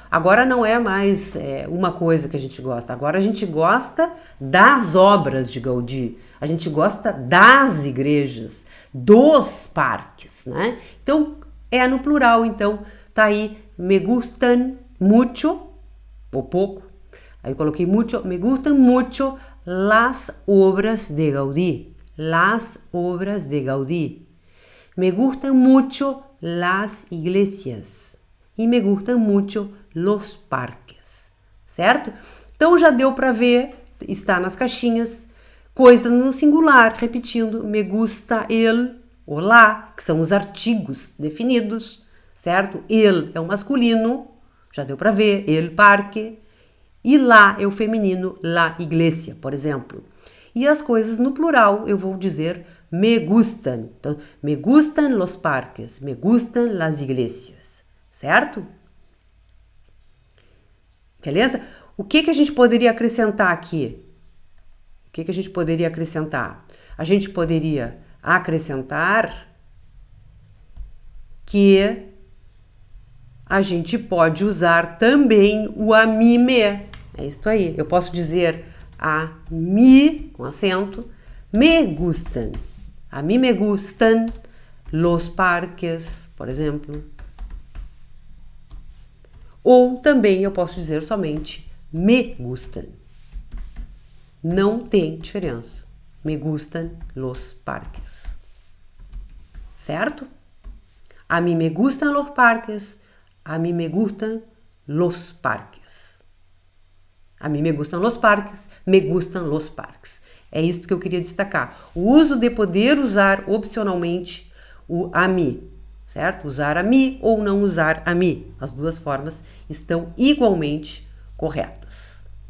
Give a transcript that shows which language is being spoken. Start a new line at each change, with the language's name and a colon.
Portuguese: Agora não é mais uma coisa que a gente gosta. Agora a gente gosta das obras de Gaudí. A gente gosta das igrejas, dos parques, né? Então, é no plural. Então, tá aí
Spanish: me gustan mucho,
Portuguese: ou pouco. Aí eu coloquei mucho.
Spanish: Me gustan mucho las obras de Gaudí. Las obras de Gaudí. Me gustan mucho las iglesias e me gustan mucho los parques,
Portuguese: certo? Então já deu para ver, está nas caixinhas, coisa no singular, repetindo,
Spanish: me gusta el,
Portuguese: o lá, que são os artigos definidos, certo? El é o masculino, já deu para ver,
Spanish: el parque,
Portuguese: e lá é o feminino,
Spanish: la iglesia,
Portuguese: por exemplo. E as coisas no plural, eu vou dizer
Spanish: me gustan.
Portuguese: Então,
Spanish: me gustan los parques, me gustan las iglesias,
Portuguese: certo? Beleza? O que a gente poderia acrescentar aqui? O que a gente poderia acrescentar? A gente poderia acrescentar que a gente pode usar também o
Spanish: a mí me.
Portuguese: É isso aí. Eu posso dizer
Spanish: a mí,
Portuguese: com acento,
Spanish: me gustan. A mí me gustan los parques,
Portuguese: por exemplo. Ou também eu posso dizer somente
Spanish: me gustan.
Portuguese: Não tem diferença.
Spanish: Me gustan los parques.
Portuguese: Certo?
Spanish: A mí me gustan los parques. A mí me gustan los parques. A mí me gustan los parques. Me gustan los parques.
Portuguese: É isso que eu queria destacar. O uso de poder usar opcionalmente o
Spanish: a mí,
Portuguese: certo? Usar
Spanish: a mí
Portuguese: ou não usar a mí. As duas formas estão igualmente corretas.